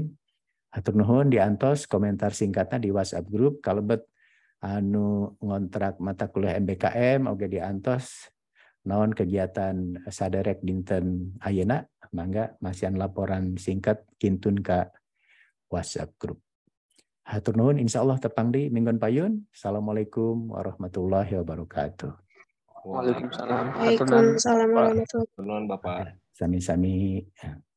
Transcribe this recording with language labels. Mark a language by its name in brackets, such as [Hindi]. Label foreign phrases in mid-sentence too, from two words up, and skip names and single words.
[Sundanese] Hatur nuhun diantos komentar singkatna di WhatsApp grup kalebet anu ngontrak mata kuliah MBKM oge diantos naon kegiatan saderek dinten ayeuna mangga masian laporan singkat kintun ka WhatsApp grup. Hatur nuhun, insyaallah tepang di minggon payun. [Arabic] السلام عليكم ورحمة الله وبركاته. وعليكم السلام. وعليكم السلام ورحمة الله وبركاته. [Sundanese] Bapak. Sami-sami.